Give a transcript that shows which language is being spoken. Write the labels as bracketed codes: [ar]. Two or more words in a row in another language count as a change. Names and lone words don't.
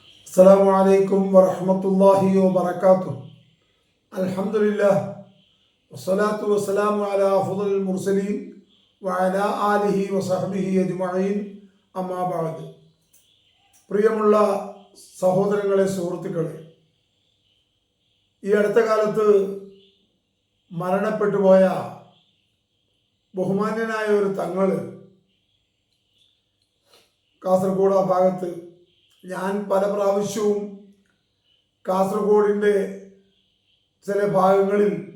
[ar] السلام عليكم ورحمة الله وبركاته. الحمد لله والصلاة والسلام على أفضل المرسلين وعلى آله وصحبه أجمعين. أما بعد. [ml] പ്രിയമുള്ള സഹോദരങ്ങളെ, സുഹൃത്തുക്കളെ, ഈ അടുത്ത കാലത്ത് മരണപ്പെട്ടു പോയ ബഹുമാന്യനായ ഒരു തങ്ങള് കാസർഗോഡ് ആ ഭാഗത്ത്, ഞാൻ പല പ്രാവശ്യവും കാസർഗോഡിൻ്റെ ചില ഭാഗങ്ങളിൽ